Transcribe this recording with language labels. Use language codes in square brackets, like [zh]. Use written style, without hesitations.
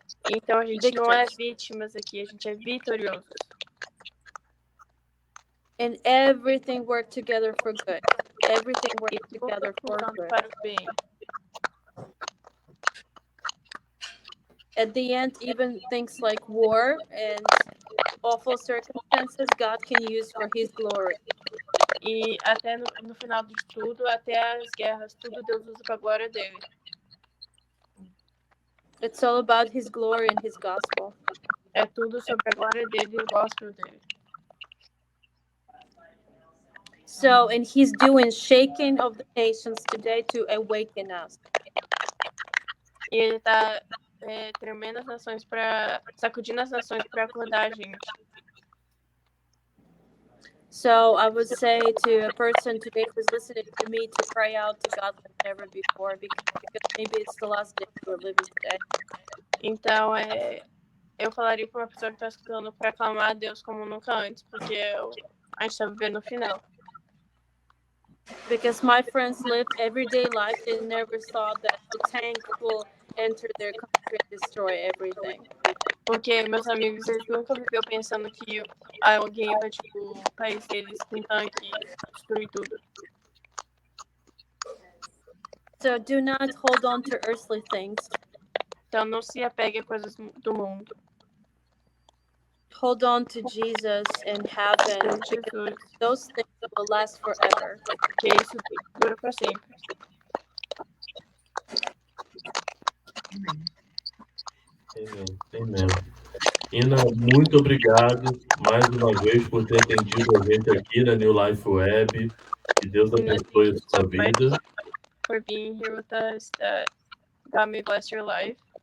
[pt] Então a gente não é vítimas aqui, a gente é vitorioso. [en] And everything worked together for good. Everything worked together for good. [pt] Para o bem. [en] At the end, even things like war and awful circumstances, God can use for his glory. [pt] E até no final de tudo, até as guerras, tudo Deus usa para a glória dele. [en] It's all about his glory and his gospel. [pt] É tudo sobre a glória dele e o gospel dele. [en] So, and he's doing shaking of the nations today to awaken us. [pt] E ele está tremendo as nações para sacudindo as nações para acordar a gente. [en] So I would say to a person today who's listening to me to cry out to God like never before, because maybe it's the last day we're living today. [pt] Então, eu falaria para uma pessoa que está escutando para clamar a Deus como nunca antes, porque a gente está vivendo no final. [en] Because my friends lived everyday life, they never thought that the tank will enter their country and destroy everything. [pt] Porque meus amigos, eles nunca viveu pensando que alguém vai, tipo, o país deles com tanque destruir tudo. [en] So do not hold on to earthly things. [pt] Então não se apegue a coisas do mundo. [en] Hold on to Jesus and heaven. [pt] Jesus, [en] Those things will last forever. [pt] que isso dura para sempre. Amém. Ina, muito obrigado mais uma vez por ter atendido a gente aqui na New Life Web. Que Deus abençoe a sua vida. [en] For being here with us, that God may bless your life.